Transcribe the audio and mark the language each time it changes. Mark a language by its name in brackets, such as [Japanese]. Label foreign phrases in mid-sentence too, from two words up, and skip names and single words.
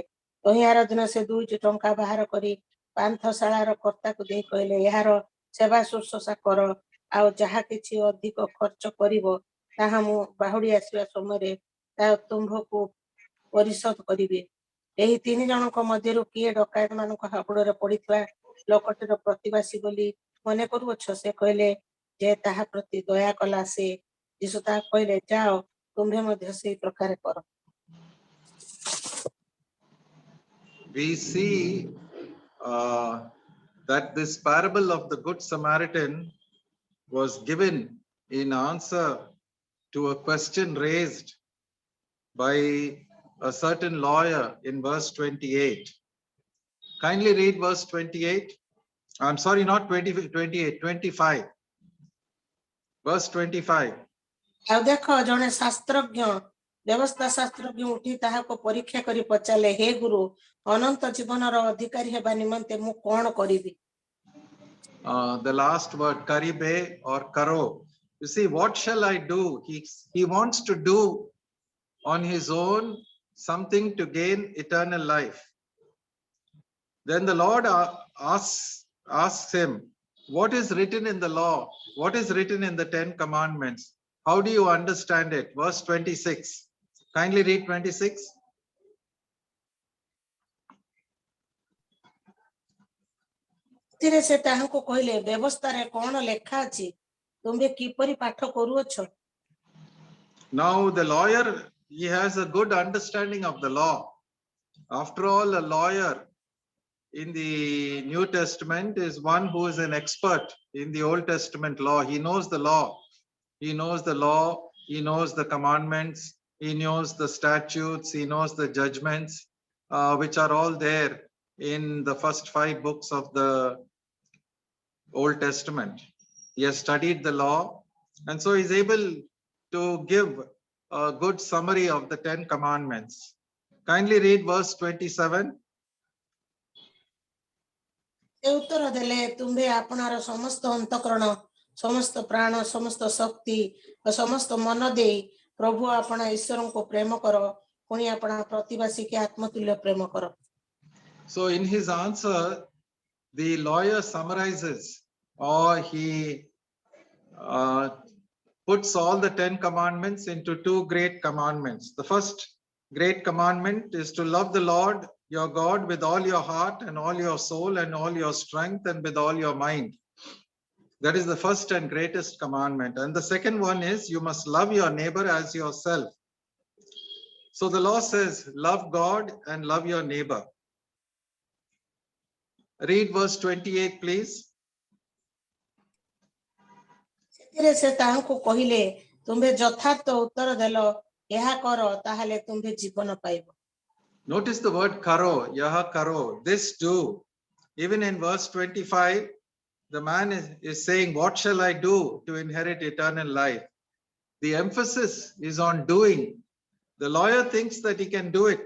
[Odia] ତହିଁଆର ଦିନ ସେ 2ଟି ଟଙ୍କା ବାହାର କରି ପାନ୍ଥଶାଳାର କର୍ତ୍ତାକୁ ଦେଇ କହିଲେ, ଏହାର ସେବା ଶୁଶ୍ରୂଷା କର, ଆଉ ଯାହା କିଛି ଅଧିକ ଖର୍ଚ୍ଚ କରିବ ତାହା ମୁଁ ବାହୁଡ଼ି ଆସିବା ସମୟରେ ତାହା ତୁମ୍ଭକୁ ପରିଶୋଧ କରିବି। ଏହି 3 ଜଣଙ୍କ ମଧ୍ୟରୁ କିଏ ଡକାୟତମାନଙ୍କ ହାବୁଡ଼ରେ ପଡ଼ିଥିବା ଲୋକଟିର ପ୍ରତିବାସୀ ବୋଲି ମନେ କରୁଅଛ? ସେ କହିଲେ, ଯେ ତାହା ପ୍ରତି ଦୟା କଲା ସେ। ଯୀଶୁ ତାହାକୁ କହିଲେ, ଯାଅ, ତୁମ୍ଭେ ମଧ୍ୟ ସେହି ପ୍ରକାର କର। [English] We see that this parable of the Good Samaritan was given in answer to a question raised by a certain lawyer in verse 28. Kindly read verse 28. I'm sorry, not 28, 25. Verse 25. [Odia] ଆଉ ଦେଖ ଜଣେ ବ୍ୟବସ୍ଥା ଶାସ୍ତ୍ରଜ୍ଞ ଉଠି ତାହାକୁ ପରୀକ୍ଷା କରି ପଚାରିଲେ, ହେ ଗୁରୁ, ଅନନ୍ତ ଜୀବନର ଅଧିକାରୀ ହେବା ନିମନ୍ତେ ମୁଁ କଣ କରିବି? [English] The last word, karibe or karo. You see, what shall I do? He wants to do on his own something to gain eternal life. Then the Lord asks him, what is written in the law? What is written in the 10 commandments? How do you understand it? Verse 26. Kindly read 26. [Odia] ସେଥିରେ ସେ ତାହାଙ୍କୁ କହିଲେ, ବ୍ୟବସ୍ଥାରେ କଣ ଲେଖା ଅଛି, ତୁମ୍ଭେ କିପରି ପାଠ କରୁଅଛ? [English] Now the lawyer, he has a good understanding of the law. After all, a lawyer in the New Testament is one who is an expert in the Old Testament law. He knows the law. He knows the law. He knows the commandments. He knows the statutes. He knows the judgments, which are all there in the first 5 books of the Old Testament. He has studied the law, and so he's able to give a good summary of the 10 commandments. Kindly read verse 27. [Odia] ସେ ଉତ୍ତର ଦେଲେ, ତୁମ୍ଭେ ଆପଣାର ସମସ୍ତ ଅନ୍ତଃକରଣ, ସମସ୍ତ ପ୍ରାଣ, ସମସ୍ତ ଶକ୍ତି ଓ ସମସ୍ତ ମନ ଦେଇ ପ୍ରଭୁ ଆପଣା ଈଶ୍ୱରଙ୍କୁ ପ୍ରେମ କର, ପୁଣି ଆପଣା ପ୍ରତିବାସୀକି ଆତ୍ମତୁଲ୍ୟ ପ୍ରେମ କର। [English] So in his answer, the lawyer summarizes, or he puts all the 10 commandments into 2 great commandments. The first great commandment is to love the Lord your God with all your heart and all your soul and all your strength and with all your mind. That is the first and greatest commandment. And the second one is you must love your neighbor as yourself. So the law says, love God and love your neighbor. Read verse 28, please. [Odia] ସେଥିରେ ସେ ତାହାଙ୍କୁ କହିଲେ ତୁମ୍ଭେ ଯଥାର୍ଥ ଉତ୍ତର ଦେଲ ଏହା କର ତାହେଲେ ତୁମ୍ଭେ ଜୀବନ ପାଇବ। [English] Notice the word karo, [Odia] ଯାହା କର, [English] this do. Even in verse 25, the man is saying, what shall I do to inherit eternal life? The emphasis is on doing. The lawyer thinks that he can do it.